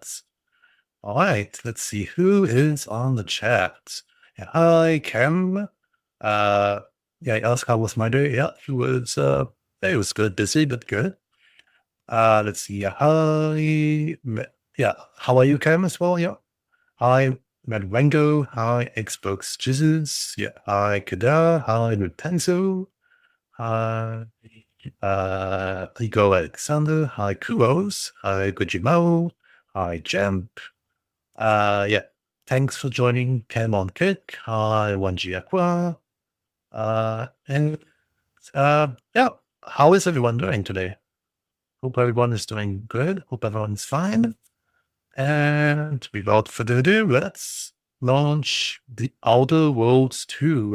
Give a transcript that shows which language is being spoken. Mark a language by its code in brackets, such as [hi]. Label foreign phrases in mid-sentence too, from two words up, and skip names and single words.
[en] All right, let's see who is on the chat. Yeah, hi, Cam. Uh, yeah, I asked how was my day. Yeah, it was good, busy but good. Let's see. Yeah, how are you, Cam, as well? Yeah. Hi, Madwango. Hi, Xbox Jesus. Yeah. Hi, Kada. Hi, Lutenzo. Hi, Igor Alexander. Hi, Kuros. Hi, Gujimao. Hi, Jamp. Yeah. Thanks for joining Cam on Kick. Hi, Wanji Aqua. And yeah, how is everyone doing today? Hope everyone is doing good. Hope everyone's fine. And without further ado, let's launch The Outer Worlds 2.